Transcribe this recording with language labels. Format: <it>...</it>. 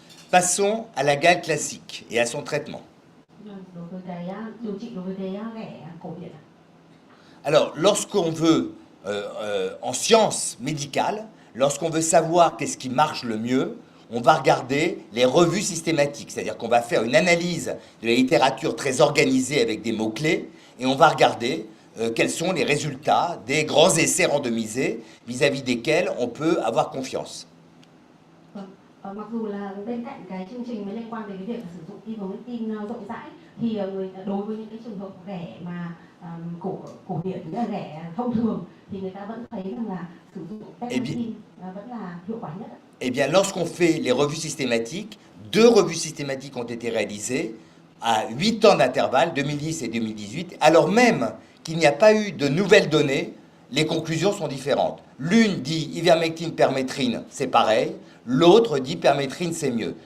<fr>Passons à la gale classique et à son traitement.</fr> <vi>Đối với cái điều trị đối với cái ghẻ cổ điển.</vi> <fr>Alors, lorsqu'on veut, en sciences médicales, lorsqu'on veut savoir qu'est-ce qui marche le mieux, on va regarder les revues systématiques, c'est-à-dire qu'on va faire une analyse de la littérature très organisée avec des mots-clés, et on va regarder quels sont les résultats des grands essais randomisés vis-à-vis desquels on peut avoir confiance.</fr> <vi>Mặc dù là bên cạnh cái chương trình mới liên quan đến cái việc sử dụng ivermectin rộng rãi thì đối với những cái trường hợp ghẻ mà cổ điển là ghẻ thông thường thì người ta vẫn thấy rằng là sử dụng Pectin vẫn là hiệu quả nhất.</vi> <fr>Eh bien, lorsqu'on fait les revues systématiques, 2 revues systématiques ont été réalisées à 8 ans d'intervalle, 2010 et 2018, alors même qu'il n'y a pas eu de nouvelles données, les conclusions sont différentes. L'une dit ivermectine, permétrine, c'est pareil, l'autre dit permétrine, c'est mieux.</fr>